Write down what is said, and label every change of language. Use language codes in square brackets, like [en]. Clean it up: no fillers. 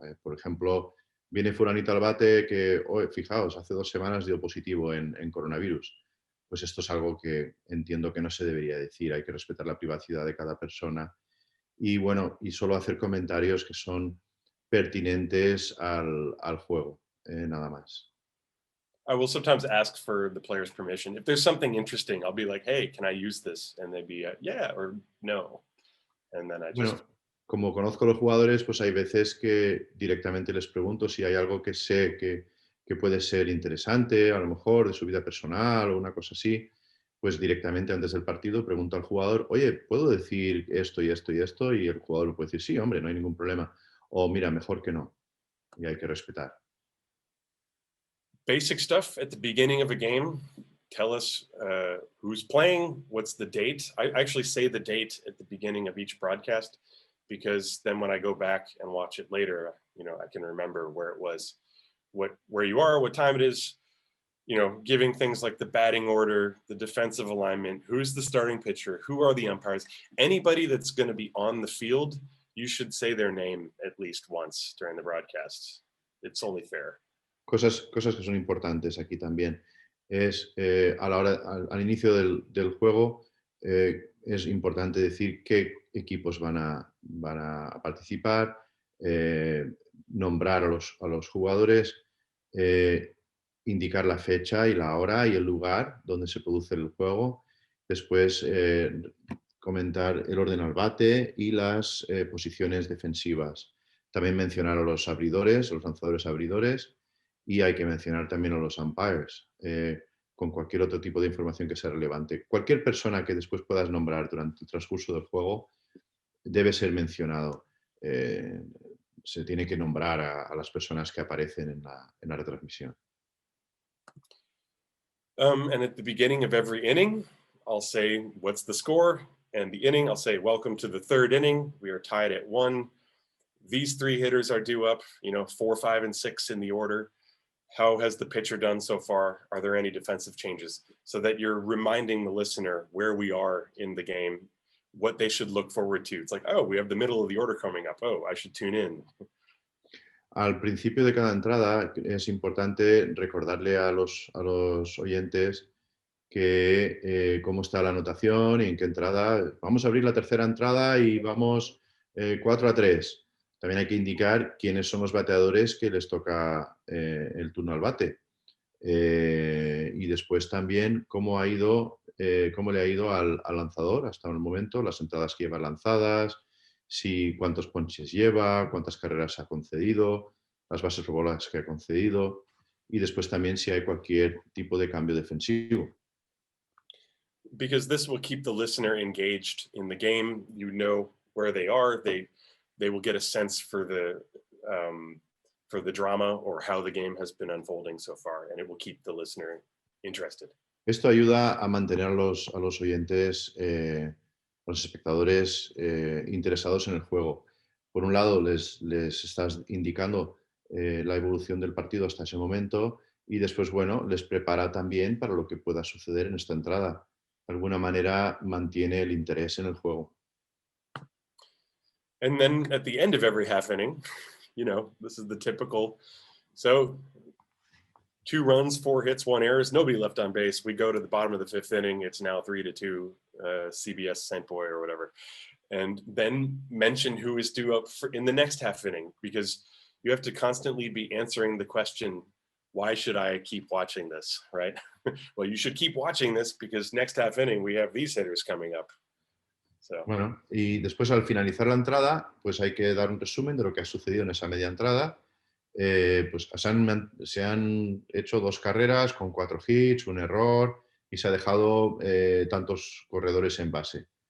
[es] Por ejemplo, viene fulanito al bate que, fijaos, hace 2 semanas dio positivo en coronavirus. Pues esto es algo que entiendo que no se debería decir, hay que respetar la privacidad de cada persona y bueno, y solo hacer comentarios que son pertinentes al juego, nada más. [en] I will sometimes ask for the player's permission. If there's something interesting, I'll be like, hey, can I use this? And they'd be, yeah, or no. And then I just... [es] Bueno, como conozco a los jugadores, pues hay veces que directamente les pregunto si hay algo que sé que puede ser interesante, a lo mejor de su vida personal o una cosa así, pues directamente antes del partido pregunto al jugador, oye, ¿puedo decir esto y esto y esto? Y el jugador me puede decir, sí, hombre, no hay ningún problema. O mira, mejor que no. Y hay que respetar. [en] Basic stuff at the beginning of a game. Tell us who's playing, what's the date. I actually say the date at the beginning of each broadcast because then when I go back and watch it later, I can remember where it was, where you are, what time it is, giving things like the batting order, the defensive alignment, who's the starting pitcher, who are the umpires, anybody that's going to be on the field, you should say their name at least once during the broadcast. It's only fair. [es] Cosas que son importantes aquí también. Es a la hora, al inicio del juego, es importante decir qué equipos van a participar, nombrar a los jugadores, indicar la fecha y la hora y el lugar donde se produce el juego. Después comentar el orden al bate y las posiciones defensivas. También mencionar a los abridores, los lanzadores abridores, y hay que mencionar también a los umpires, con cualquier otro tipo de información que sea relevante. Cualquier persona que después puedas nombrar durante el transcurso del juego debe ser mencionado. Se tiene que nombrar a las personas que aparecen en la retransmisión. [en] And at the beginning of every inning, I'll say, what's the score? And the inning, I'll say, welcome to the 3rd inning. We are tied at 1. These 3 hitters are due up, 4, 5, and 6 in the order. How has the pitcher done so far? Are there any defensive changes? So that you're reminding the listener where we are in the game, what they should look forward to. It's like, oh, we have the middle of the order coming up. Oh, I should tune in. [es] Al principio de cada entrada es importante recordarle a los oyentes que cómo está la anotación y en qué entrada. Vamos a abrir la 3ª entrada y vamos 4-3. También hay que indicar quiénes son los bateadores que les toca el turno al bate. Y después también cómo le ha ido al lanzador hasta el momento, las entradas que lleva lanzadas, cuántos ponches lleva, cuántas carreras ha concedido, las bases por bolas que ha concedido, y después también si hay cualquier tipo de cambio defensivo. [en] Because this will keep the listener engaged in the game. You know where they are. They will get a sense for the drama or how the game has been unfolding so far, and it will keep the listener interested. [es] Esto ayuda a mantener a los oyentes, los espectadores interesados en el juego. Por un lado, les estás indicando la evolución del partido hasta ese momento y después, bueno, les prepara también para lo que pueda suceder en esta entrada. De alguna manera mantiene el interés en el juego. [en] And then at the end of every half inning, you know, this is the typical. So 2 runs, 4 hits, 1 error, nobody left on base. We go to the bottom of the 5th inning. It's now 3-2, CBS St. Boy or whatever. And then mention who is due up in the next half inning, because you have to constantly be answering the question, why should I keep watching this, right? Well, you should keep watching this because next half inning we have these hitters coming up. So. [es] Bueno, y después al finalizar la entrada, pues hay que dar un resumen de lo que ha sucedido en esa media entrada. Pues se han hecho 2 carreras con 4 hits, 1 error y se ha dejado tantos corredores en base.